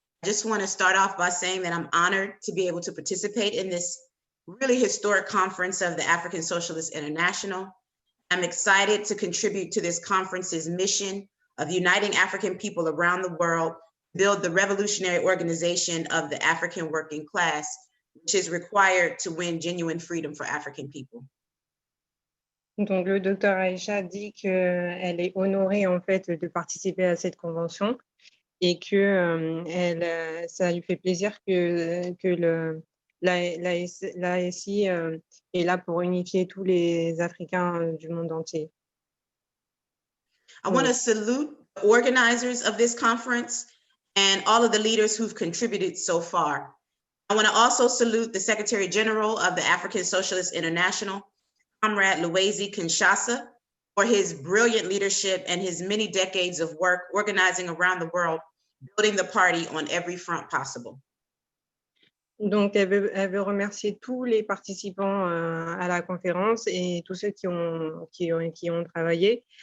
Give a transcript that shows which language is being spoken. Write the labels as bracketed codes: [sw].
[en] I just want to start off by saying that I'm honored to be able to participate in this really historic conference of the African Socialist International. I'm excited to contribute to this conference's mission of uniting African people around the world to build the revolutionary organization of the African working class, which is required to win genuine freedom for African people. [fr] Donc, le docteur Aisha dit qu'elle est honorée en fait de participer à cette convention et que ça lui fait plaisir que l'ASI est là pour unifier tous les Africains du monde entier. [en] I want to salute the organizers of this conference and all of the leaders who've contributed so far. I want to also salute the Secretary General of the African Socialist International, Comrade Luwezi Kinshasa, for his brilliant leadership and his many decades of work organizing around the world, building the party on every front possible. [fr] Donc, elle veut remercier tous les participants à la conférence et tous ceux qui ont travaillé.